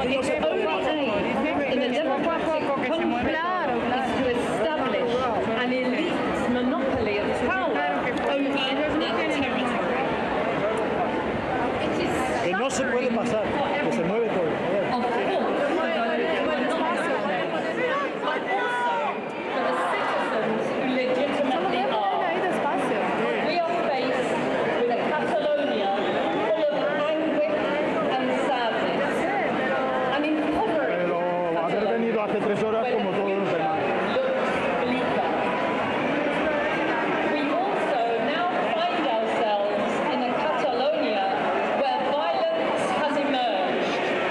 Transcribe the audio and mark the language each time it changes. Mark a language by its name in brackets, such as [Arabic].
[English] Its only aim in a democratic country is to establish an elite's monopoly of power over that territory. It is [Spanish] Que no se puede pasar, que se mueve todo. [English] of course, for those who are not Catalans, but also for the citizens who legitimately are. [Spanish] Ahí despacio. [English] We are faced with a Catalonia full of anguish and sadness, an impoverished [Spanish] Pero haber venido hace 3 horas como todos los demás. [English] We also now find ourselves in a Catalonia where violence has emerged.